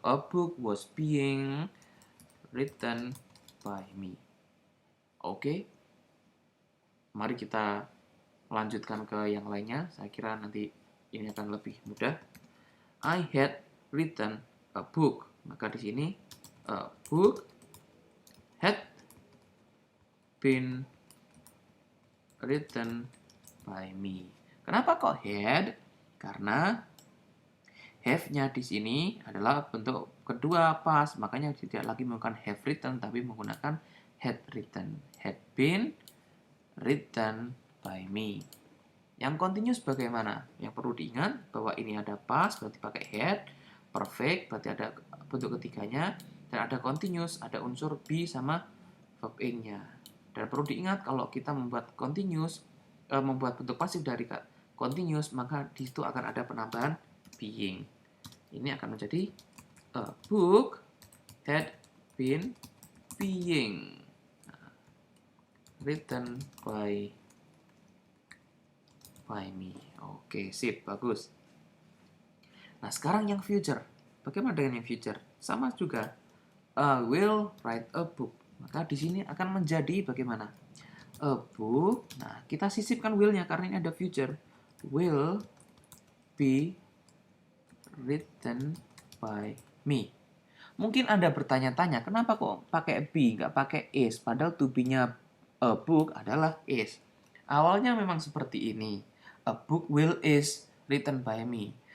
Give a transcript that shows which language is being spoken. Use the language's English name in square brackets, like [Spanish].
[English] A book was being written by me. [Indonesian] Oke. Mari kita lanjutkan ke yang lainnya. Saya kira nanti ini akan lebih mudah. [English] I had written a book. [Indonesian] Maka di sini [English] a book had been written by me. [Indonesian] Kenapa kok had? Karena have-nya di sini adalah bentuk kedua pas, makanya tidak lagi menggunakan [English] have written [Indonesian] tapi menggunakan [English] had written. Had been written by me. [Indonesian] Yang continuous bagaimana? Yang perlu diingat bahwa ini ada past berarti pakai had, perfect berarti ada bentuk ketiganya, dan ada continuous, ada unsur be sama verb ing-nya. Dan perlu diingat kalau kita membuat continuous, membuat bentuk pasif dari continuous, maka di situ akan ada penambahan being. Ini akan menjadi [English] a book had been being written by me. [Indonesian] Oke, sip, bagus. Nah, sekarang yang future. Bagaimana dengan yang future? Sama juga. [English] Will write a book. [Indonesian] Maka di sini akan menjadi bagaimana? A book. Nah, kita sisipkan will-nya karena ini ada future. [English] Will be written by me. [Indonesian] Mungkin Anda bertanya-tanya, kenapa kok pakai be, nggak pakai is? Padahal to be-nya a book adalah is. Awalnya memang seperti ini. [English] A book will is written by me.